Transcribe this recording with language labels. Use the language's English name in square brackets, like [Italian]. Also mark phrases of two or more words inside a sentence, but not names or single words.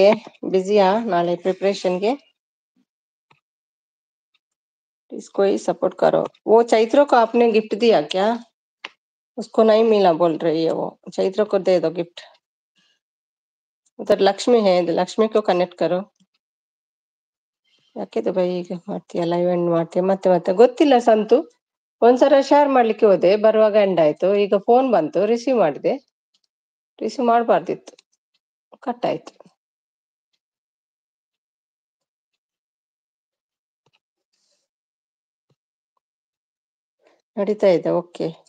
[Kannada] ಬಿಸಿಯಾ ನಾಳೆ [Hindi] प्रिपरेशन के? इसको ही सपोर्ट करो. वो चैत्रो को आपने गिफ्ट दिया क्या? उसको नहीं मिला बोल रही है वो. चैत्रो को दे दो गिफ्ट. उधर लक्ष्मी है, लक्ष्मी को कनेक्ट करो. [Kannada] ಯಾಕೆ ಬೈ ಈಗ ಮಾಡ್ತೀಯ, [English] live end [Kannada] ಮಾಡ್ತೀಯ ಮತ್ತೆ ಮತ್ತೆ? ಗೊತ್ತಿಲ್ಲ ಸಂತು. ಒಂದ್ಸಲ ಶೇರ್ ಮಾಡ್ಲಿಕ್ಕೆ ಹೋದೆ, ಬರುವಾಗ ಎಂಡ್ ಆಯ್ತು. ಈಗ ಫೋನ್ ಬಂತು, ರಿಸೀವ್ ಮಾಡಿದೆ. ರಿಸೀವ್ ಮಾಡಬಾರ್ದಿತ್ತು, ಕಟ್ ಆಯ್ತು. ನಡೀತಾ ಇದೆ, ಓಕೆ.